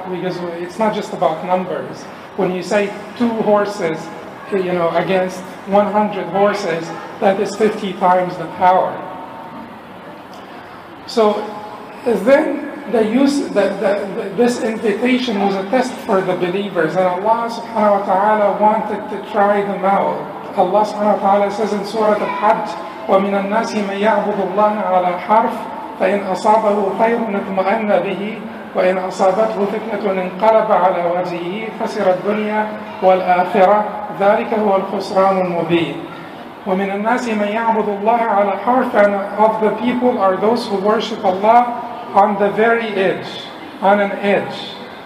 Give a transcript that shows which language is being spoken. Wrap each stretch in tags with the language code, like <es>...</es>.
<en>Because it's not just about numbers. When you say 2 horses, against 100 horses, that is 50 times the power. So then this invitation was a test for the believers, and Allah subhanahu wa ta'ala wanted to try them out. Allah subhanahu wa ta'ala says in Surah Al-Hajj,</en> <ar>وَمِنَ النَّاسِ مَنْ يَعْبُدُ اللَّهَ عَلَى حَرْفٍ فَإِنْ أَصَابَهُ خَيْرٌ اطْمَأَنَّ بِهِ وَإِنْ أَصَابَتْهُ فِتْنَةٌ انقلب على وجهه خسر الدنيا والآخرة ذلك هو الخسران المبين. وَمِنَ النَّاسِ مَنْ يَعْبُدُ اللَّهَ عَلَى حَرْفٍ,</ar> <en>and of the people are those who worship Allah on the very edge, on an edge.</en>